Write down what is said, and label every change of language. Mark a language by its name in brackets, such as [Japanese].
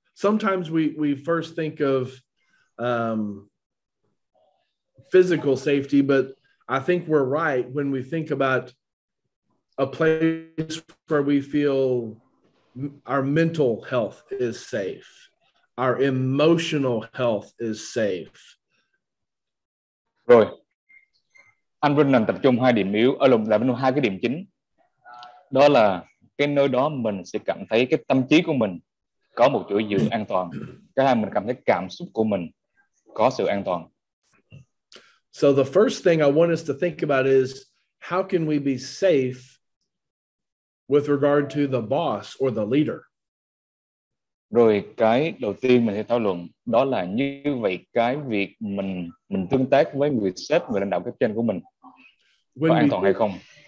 [English] Sometimes we first think of physical safety, but I think we're right when we think about a place where we feel our mental health is safe, our emotional health is safe. [Vietnamese] Rồi, anh Vinh tập trung hai điểm yếu, hai cái điểm chính. Đó là cái nơi đó mình sẽ cảm thấy cái tâm trí của mình có một chỗ dựa an toàn. Cái hai, mình cảm thấy cảm xúc của mình có sự an toàn. [English] So the first thing I want us to think about is how can we be safe with regard to the boss or the leader? [Vietnamese] Rồi cái đầu tiên mình sẽ thảo luận đó là như vậy cái việc mình tương tác với người sếp, người lãnh đạo cấp trên của mình có an toàn hay không?